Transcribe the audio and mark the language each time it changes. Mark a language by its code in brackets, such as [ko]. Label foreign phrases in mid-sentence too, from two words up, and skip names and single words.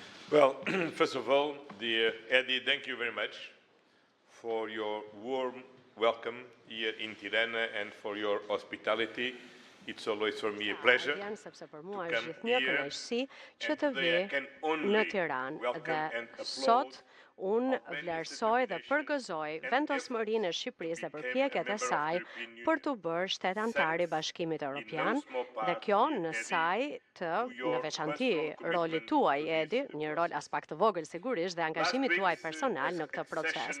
[en] Well, first of all, dear Eddie, thank you very much for your warm welcome here in Tirana and for your hospitality. It's always for me a pleasure [sq] sepse për mua është gjithnjë kënaqësi që të vi në Tiranë dhe sot unë vlerësoj dhe përgëzoj vendosmërinë e Shqipërisë dhe përpjekjet e saj për të bërë shtet antar i Bashkimit Evropian dhe kjo në saj të në veçanti rolit tuaj, Edi, një rol as pak të vogël sigurisht dhe angazhimit tuaj personal në këtë proces.